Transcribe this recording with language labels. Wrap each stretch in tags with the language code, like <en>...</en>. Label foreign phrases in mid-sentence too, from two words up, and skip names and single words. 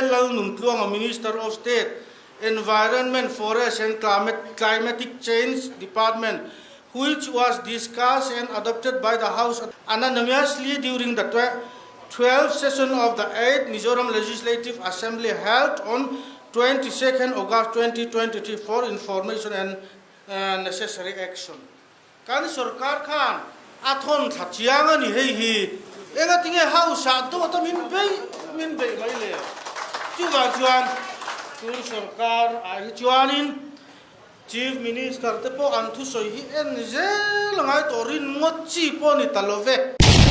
<en>Lalnuntuang, Minister of State, Environment, Forest and Climatic Change Department, which was discussed and adopted by the House unanimously during the 12th session of the 8th Mizoram Legislative Assembly held on 22nd August 2023 for information and necessary action.</en> <lus>Kan Sarkar Khan athon thachianga ni hei hi ega tinge House to ta min bei mai le chuan kun Sarkar ai chuanin</lus> <en>Chief Minister</en> <lus>te po anthu soi hi en je langai torin ngochi po ni talove</lus>